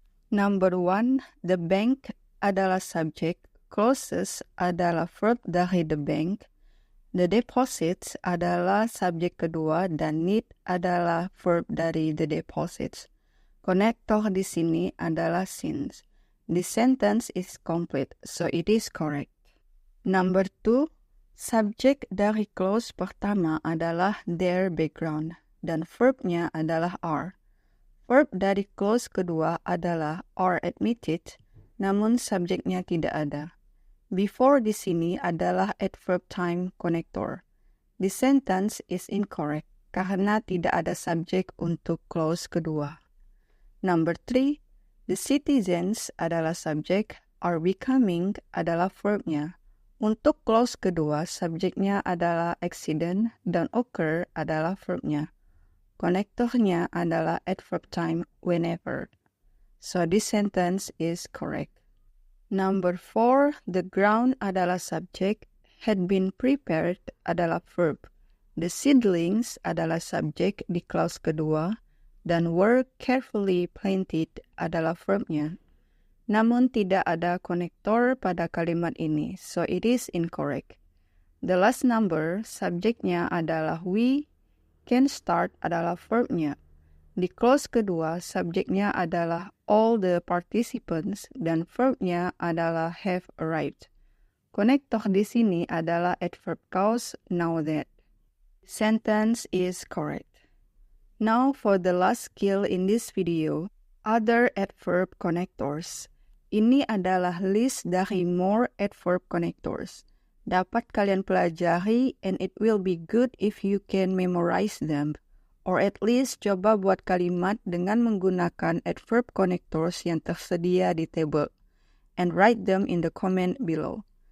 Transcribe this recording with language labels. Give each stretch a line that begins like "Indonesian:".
English: Number 1, the bank
Indonesian: adalah subjek,
English: closes adalah verb dari the bank, the deposits adalah subjek kedua dan need adalah verb dari the deposits.
Indonesian: Konektor di sini adalah since.
English: The sentence is complete, so it is correct.
Indonesian: Number 2, subjek dari clause pertama adalah their background dan verbnya adalah are. Verb dari clause kedua adalah are admitted, namun subjeknya tidak ada. Before di sini adalah adverb time connector.
English: The sentence is incorrect
Indonesian: karena tidak ada subjek untuk clause kedua.
English: Number 3, the citizens adalah subjek, are becoming adalah verbnya.
Indonesian: Untuk clause kedua, subjeknya adalah accident dan occur adalah verbnya. Konektornya adalah adverb time whenever.
English: So this sentence is correct. Number 4, the ground adalah subjek, had been prepared adalah verb.
Indonesian: The seedlings adalah subjek di clause kedua, dan were carefully planted adalah verbnya. Namun tidak ada konektor pada kalimat ini,
English: so it is incorrect. The last number, subjeknya adalah we, can start adalah verbnya.
Indonesian: Di clause kedua, subjeknya adalah all the participants dan verbnya adalah have arrived. Konektor di sini adalah adverb cause now that.
English: Sentence is correct. Now for the last skill in this video, other adverb connectors.
Indonesian: Ini adalah list dari more adverb connectors. Dapat kalian pelajari
English: and it will be good if you can memorize them. Or at least
Indonesian: coba buat kalimat dengan menggunakan
English: adverb connectors yang tersedia di table. And write them in the comment below.